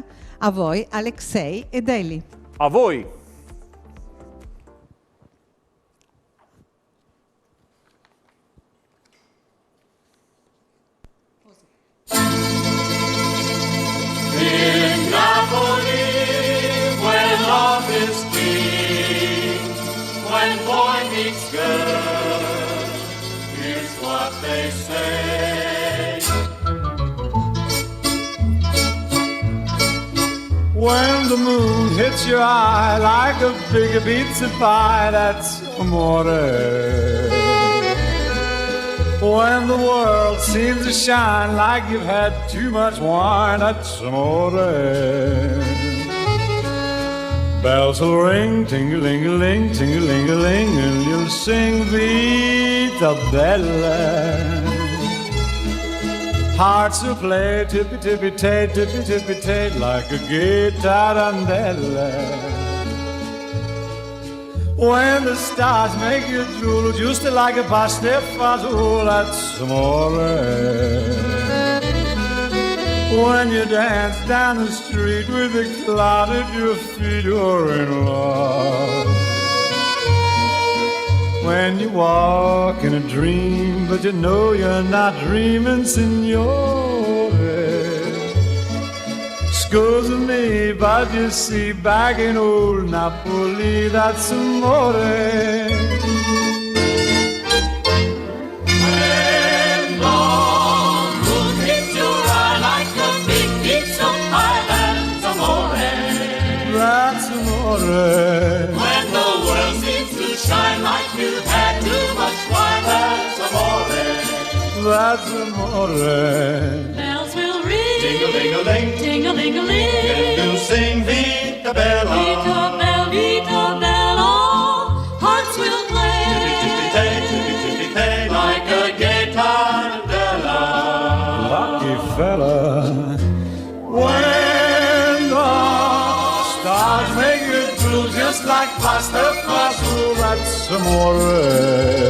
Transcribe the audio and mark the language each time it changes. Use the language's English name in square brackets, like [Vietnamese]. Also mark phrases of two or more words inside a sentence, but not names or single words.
[Italian] A voi Alexei ed Eli. A voi. [English] In Napoli, where love is king, when boy meets girl, here's what they say. When the moon hits your eye like a big pizza pie, that's amore. When the world seems to shine like you've had too much wine, that's amore. Bells will ring, ting-a-ling-a-ling, ting-a-ling-a-ling, and you'll sing [Italian] Vita Bella. [English] Hearts will play tippy-tippy-tay, tippy-tippy-tay, like a gay tarantella. When the stars make you drool, just like a [Italian] pasta fazool, [English] that's amore. When you dance down the street with a cloud at your feet, you're in love. When you walk in a dream, but you know you're not dreaming, signore. Scusa me, but you see, back in old Napoli, that's amore. When long moon hits your eye like a big piece of pie, that's amore. That's amore. When the world seems to shine like you've had too much wine, that's amore. That's amore. Bells will ring, ding-a-ling-a-ling, ding-a-ling-a-ling, and you'll sing [Italian] Vita Bella. Vita Bella, Vita Bella, [English] hearts will play, tippy-tippy-tay, tippy-tippy-tay, like a gay tarantella. Lucky fella. When the stars make you drool, just like [Italian] pasta fazool, [English] that's amore.